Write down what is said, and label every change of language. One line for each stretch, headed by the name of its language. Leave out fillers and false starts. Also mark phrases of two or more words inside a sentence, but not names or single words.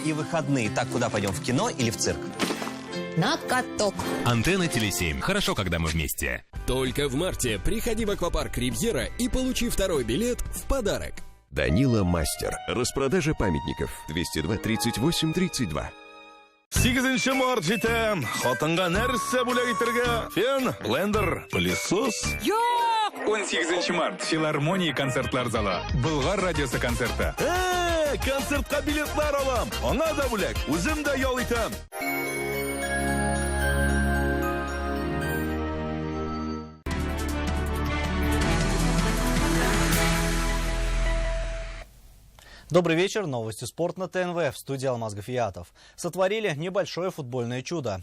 Russian: И выходные. Так, куда пойдем, в кино или в цирк? На каток. Антенна Теле7. Хорошо, когда мы вместе. Только в марте приходи в аквапарк «Ривьера» и получи второй билет в подарок. Данила Мастер. Распродажа памятников. 202 38 32.
Tatar: 8 март жетем. Хотынга нәрсе бүләк итәргә? Фен, блендер, пылесос. 18 март. Филармония концертлар залы. Болгар радиосы концерты. Концертка билетлар алам. Аңа да бүләк. Үзем дә ял итәм.
Russian: Добрый вечер. Новости спорт на ТНВ. В студии Алмаз Гафиятов. Сотворили небольшое футбольное чудо.